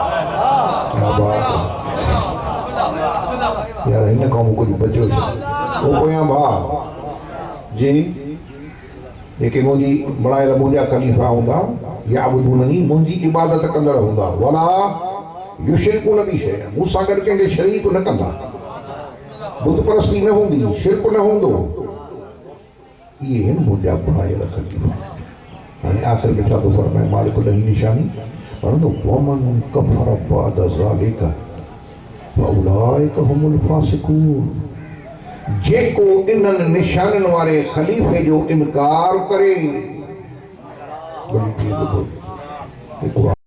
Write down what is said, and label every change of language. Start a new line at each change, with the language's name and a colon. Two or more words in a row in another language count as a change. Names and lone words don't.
Sindhi: यार हिन खां कुछ बचो वो पोयां भाउ जी जेके मुंहिंजी बणायल मुंहिंजा ख़लीफ़ा हूंदा याबुदूननी मुंहिंजी इबादत कंदड़ हूंदा
Arabic: ولا يشركون
Sindhi: बि शैअ मूं सां गॾु कंहिंखे शरीक न कंदा बुत परस्ती न हूंदी शिरक न हूंदो
Urdu: یہ ہے
Sindhi: मुंहिंजा बणायल ख़लीफ़ा हाणे आख़िर में छा थो फरमाए मालिक ॾही निशानी पढ़ंदो
Arabic: ومن كفر بعد ذلك فأولئك هم الفاسقون
Sindhi: जेको इन्हनि निशाननि वारे ख़लीफ़े जो इनकार करे